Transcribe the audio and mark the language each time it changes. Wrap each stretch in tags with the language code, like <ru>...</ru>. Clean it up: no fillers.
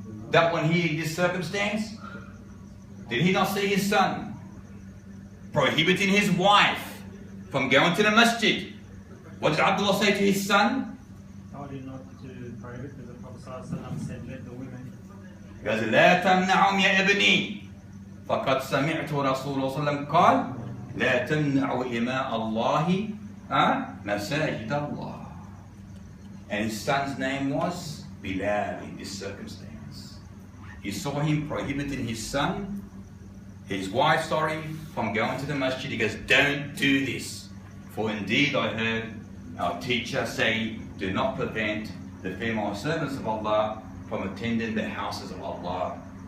<en>That when he this circumstance? Did he not see his son prohibiting his wife from going to the masjid? What did Abdullah say to his son? Told you not to prohibit, because the Prophet ﷺ said, let the women. He goes,</en> <ar>لا تمنعهم يا ابني فقد سمعت رسول الله صلى الله عليه وسلم قال لا تمنعوا إماء الله مساجد الله.</ar> <en>And his son's name was Bilal in this circumstance. He saw him prohibiting his wife, from going to the masjid. He goes, don't do this. For indeed I heard our teacher say, do not prevent the female servants of Allah from attending the houses of Allah.</en>